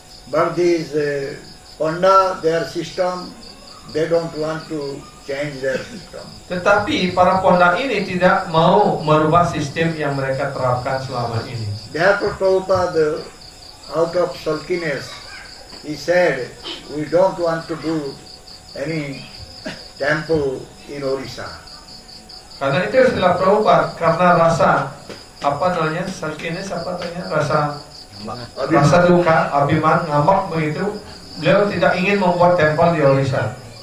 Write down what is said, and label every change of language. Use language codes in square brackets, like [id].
[en] But these Panda, their system, they don't want to change their system. [id] Tetapi para ponda ini tidak mau merubah sistem yang mereka terapkan selama ini. [en] Therefore Prabhupada, out of sulkiness, he said, we don't want to do any temple in Orissa. [id] Karena itu Srila Prabhupada, karena rasa sulkiness, rasa duka, abiman, ngambek begitu, beliau tidak ingin membuat tempel di Orissa.